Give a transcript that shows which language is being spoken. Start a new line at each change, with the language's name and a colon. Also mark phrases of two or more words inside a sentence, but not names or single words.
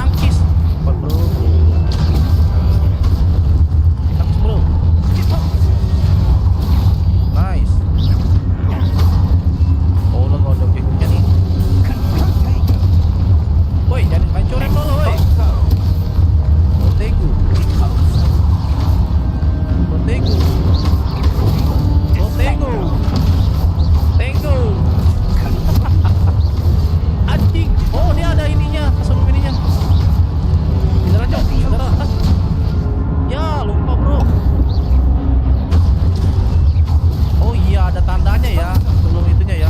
Indonesian: tangkis. Bro. Tangkis, bro. Deposo! Nice. Oh, udah nggak ada objektifnya nih. Confringo! Woi, jangan hancurin dulu, woi. Deposo! Protego. Deposo! Protego. Anjing. Oh, dia ada ininya, sebelum ininya. Saudara, Cok. Saudara. Ya, lupa, bro. Oh iya, ada tandanya ya sebelum itunya ya.